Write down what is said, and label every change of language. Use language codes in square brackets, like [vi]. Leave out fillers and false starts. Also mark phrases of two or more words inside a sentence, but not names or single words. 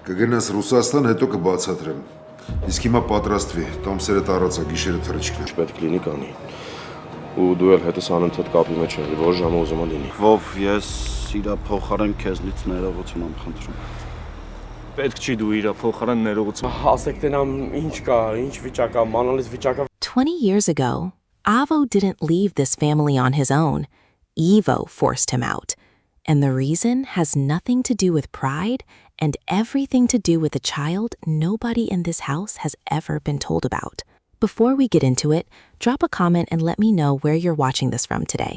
[hy] Կգնաս Ռուսաստան, հետո կբացատրեմ։ Իսկ հիմա պատրաստվի, տոմսերը տարածա, գիշերը թռիչքն է։ Պետք լինի կանի։ Ու դու էլ հետս անընդհատ կապի մեջ ես, որ ժամը ուզում եմ լինի։ Վով, ես իրա փոխարեն քեզնից ներողություն եմ խնդրում։ Պետք չի դու իրա փոխարեն ներողություն։ Ասեք տենամ ինչ կա, ինչ վիճակ կա, մանալից վիճակը։ [en] 20 years ago, Avo didn't leave this family on his own. Ivo forced him out. And the reason has nothing to do with pride and everything to do with a child nobody in this house has ever been told about. Before we get into it, drop a comment and let me know where you're watching this from today.